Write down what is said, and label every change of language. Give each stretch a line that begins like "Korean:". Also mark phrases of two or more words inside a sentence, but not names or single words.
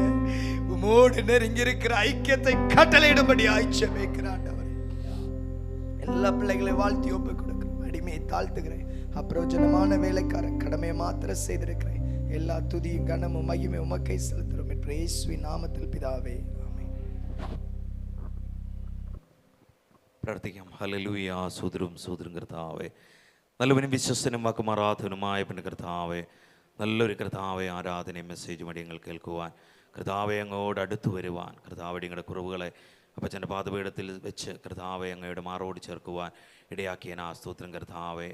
Tamil: உமோடு நெருங்கி இருக்கிற ஐக்கியத்தை கட்டளையிடும்படி ஆய்ச்சமைக்கிறான். எல்லா பிள்ளைகளையும் வாழ்த்தி ஒப்புக் கொடுக்கிறேன். அடிமையை தாழ்த்துகிறேன். அப்பிரயோஜனமான வேலைக்காரன் கடமையை மாத்திரம் செய்திருக்கிறேன். எல்லா துதியும் கனமும் மகிமை உமக்கை செலுத்துகிறோம் என்று இயேசுவின் நாமத்தில் பிதாவே, ஆமென்.
Malayalam: പ്രാർത്ഥിക്കാം. ഹല്ലേലൂയ. സൂതരും കർത്താവേ, നല്ലവനും വിശ്വസ്തനും ആരാധനുമായ പിന്നെ കർത്താവേ, നല്ലൊരു കർത്താവെ ആരാധനയും മെസ്സേജും അടിയങ്ങൾ കേൾക്കുവാൻ, കർത്താവെ അങ്ങോട് അടുത്തു വരുവാൻ, കർത്താവ് ഞങ്ങളുടെ കുറവുകളെ അപ്പച്ചൻ്റെ പാദപീഠത്തിൽ വെച്ച് കർത്താവെ അങ്ങയുടെ മാറോട് ചേർക്കുവാൻ ഇടയാക്കിയ സ്തോത്രം കർത്താവെ.